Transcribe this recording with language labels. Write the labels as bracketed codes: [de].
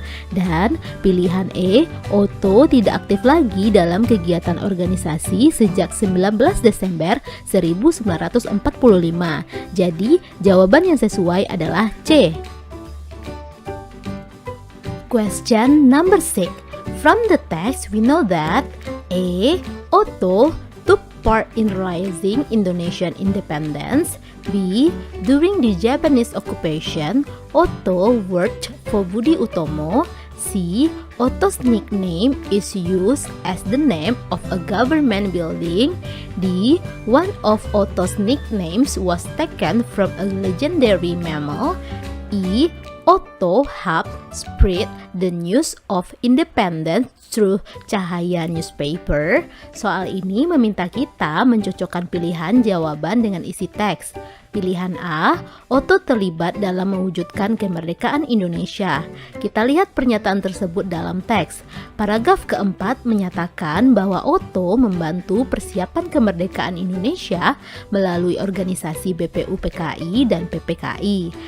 [id] Dan pilihan E. Otto tidak aktif lagi dalam kegiatan organisasi sejak 19 Desember 1945. Jadi, jawaban yang sesuai adalah C. [en] Question number 6. From the text, we know that A. Otto took part in raising Indonesian independence. B. During the Japanese occupation, Otto worked for Budi Utomo. C. Otto's nickname is used as the name of a government building. D. One of Otto's nicknames was taken from a legendary mammal. E. Otto helped spread the news of independence through Cahaya newspaper. [id] Soal ini meminta kita mencocokkan pilihan jawaban dengan isi teks. Pilihan A, Otto terlibat dalam mewujudkan kemerdekaan Indonesia. Kita lihat pernyataan tersebut dalam teks. Paragraf keempat menyatakan bahwa Otto membantu persiapan kemerdekaan Indonesia melalui organisasi BPUPKI dan PPKI.